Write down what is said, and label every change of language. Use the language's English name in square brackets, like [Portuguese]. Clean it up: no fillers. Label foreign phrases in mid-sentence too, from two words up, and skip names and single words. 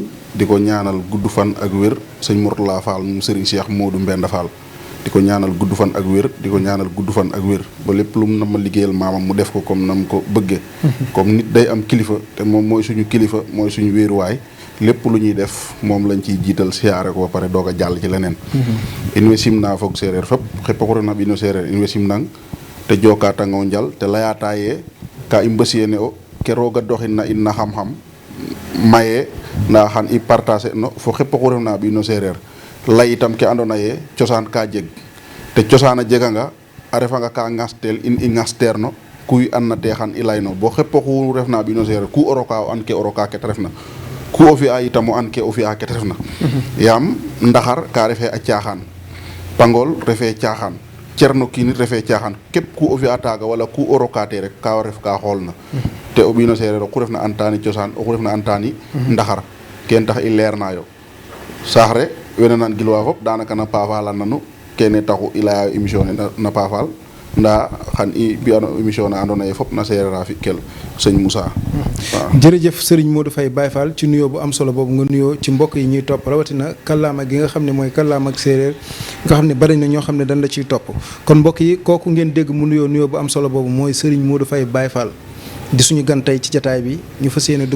[Wolof] di ko ñaanal gudd fan ak wér sëñ Mourtala Fall moom sëriñ Cheikh Modou Mbenda Fall di ko ñaanal gudd fan ak wér di ko ñaanal gudd fan ak wér ba lépp lu mu na ma liggéeyal maamam mu def ko comme na mu ko bëggee. comme nit day am kilifa te moom mooy suñu kilifa mooy suñu wéeruwaay lépp lu ñuy def moom lañ ciy jiital siyaare ko ba pare doog a jàll ci leneen. [Serer] in we simnaa foog séeréer fépp xëpp ko na ino séeréer in we simnang te jookaata ngoo njal te layaataayee ka i mbësiyee ne o ke roog a doxin na in na xam-xam mayee ndaa xan i partager no fo xepp oxu refna ɓiino seereer lay itam ke andoona yee cosaan ka jeg te cosaan a jeganga a refanga ka ngastel in i ngasteerno ku i andna te xan i layno bo xepp oxu refna ɓiino seereer ku o roka o and ke o roka ke ta refna ku o fi'a itam o and ke o fi'a ke ta refna yaam ndaxar ka refee a caaxaan pangol refee caaxaan cerno kiinit refee caaxaan képp ku o fi'a taaga wala ku o rokaate rek ka ref ka xoolna te o ɓiino seereer oxu refna antaani cosaan oxu refna antaani ndaxar ken tax i leernaayo saax re wene nan gilwa fop daanaka na paafaal a nanu kene taxu i laya émission ne na paafaal ndaa xan i mbi'ano émission na andoona yee fop na seereer a fi'kel sëñ Moussa waaw. [Wolof] jërëjëf Serigne Modou Faye Baye Fall ci nuyoo bu am solo boobu nga nuyoo ci mbokk yi ñuy topp rawatina kàllaama gi nga xam ne mooy kàllaama ak séeréer nga xam ne bari na ñoo xam ne dañ la ciy topp kon mbokk yi kooku ngeen dégg mu nuyoo bu am solo boobu mooy Serigne Modou Faye Baye Fall di suñu gan tey ci jataay bi ñu fas yéene dugg